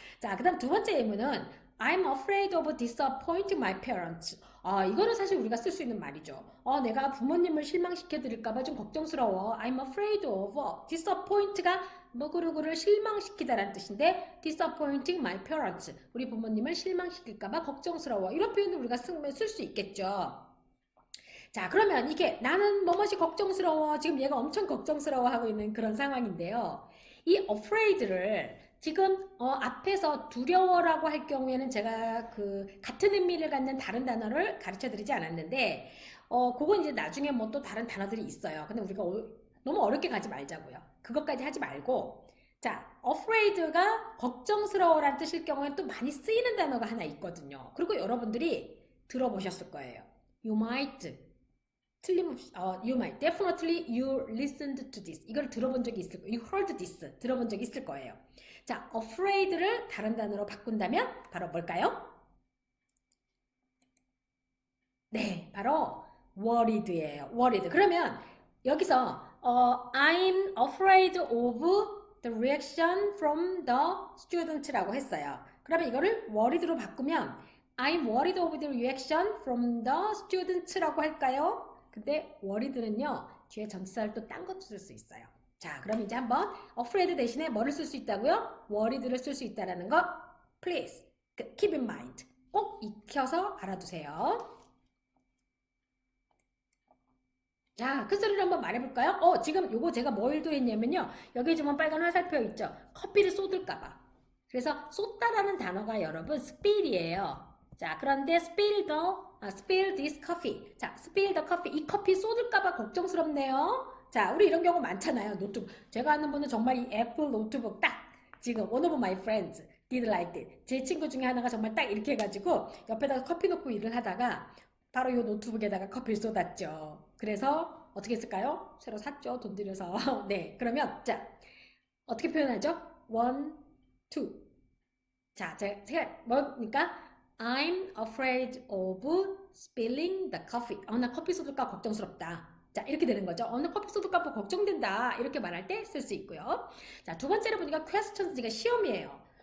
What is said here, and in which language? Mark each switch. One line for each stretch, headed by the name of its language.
Korean: 자, 그 다음 두 번째 예문은
English: I'm afraid of disappointing my parents.
Korean: 이거는 사실 우리가 쓸 수 있는 말이죠. 내가 부모님을 실망시켜 드릴까봐 좀 걱정스러워. I'm afraid of disappoint가 누구누구를 실망시키다라는 뜻인데 disappointing my parents. 우리 부모님을 실망시킬까봐 걱정스러워. 이런 표현을 우리가 쓸 수 있겠죠. 자, 그러면 이게 나는 뭐뭇이 걱정스러워. 지금 얘가 엄청 걱정스러워하고 있는 그런 상황인데요. 이 afraid를 지금 앞에서 두려워라고 할 경우에는 제가 그 같은 의미를 갖는 다른 단어를 가르쳐 드리지 않았는데 그건 이제 나중에 뭐 또 다른 단어들이 있어요. 근데 우리가 너무 어렵게 가지 말자고요. 그것까지 하지 말고 자, afraid가 걱정스러워라는 뜻일 경우에는 또 많이 쓰이는 단어가 하나 있거든요. 그리고 여러분들이 들어보셨을 거예요.
English: You might
Korean: 틀림없이
English: you might definitely you listened to this
Korean: 이걸 들어본 적이 있을 거예요.
English: You heard this
Korean: 들어본 적이 있을 거예요. 자, afraid를 다른 단어로 바꾼다면 바로 뭘까요? 네, 바로 worried예요. worried. 그러면 여기서
English: I'm afraid of the reaction from the student라고 했어요.
Korean: 그러면 이거를 worried로 바꾸면
English: I'm worried of the reaction from the students라고 할까요?
Korean: 근데 worried는요 뒤에 전치사를 또 딴 것도 쓸 수 있어요. 자, 그럼 이제 한번 afraid 대신에 뭐를 쓸 수 있다고요? worried를 쓸 수 있다라는 거
English: please keep in mind
Korean: 꼭 익혀서 알아두세요. 자, 큰 소리로 한번 말해볼까요? 지금 요거 제가 뭘 의도했냐면요. 여기 지금 빨간 화살표 있죠? 커피를 쏟을까봐. 그래서 쏟다라는 단어가 여러분 spill이에요. 자, 그런데
English: spill this coffee. 자, spill the coffee.
Korean: 이 커피 쏟을까봐 걱정스럽네요. 자, 우리 이런 경우 많잖아요. 노트북. 제가 아는 분은 정말 이 애플 노트북 딱 지금
English: one of my friends did like it.
Korean: 제 친구 중에 하나가 정말 딱 이렇게 해가지고 옆에다가 커피 놓고 일을 하다가 바로 이 노트북에다가 커피를 쏟았죠. 그래서 어떻게 했을까요? 새로 샀죠. 돈 들여서. 네, 그러면 자 어떻게 표현하죠?
English: one, two.
Korean: 자, 제가 뭐니까
English: I'm afraid of spilling the coffee.
Korean: 나 커피 쏟을까 걱정스럽다. 자, 이렇게 되는 거죠. 나 커피 쏟을까 봐 걱정된다. 이렇게 말할 때 쓸 수 있고요. 자, 두 번째로 보니까 questions가 시험이에요.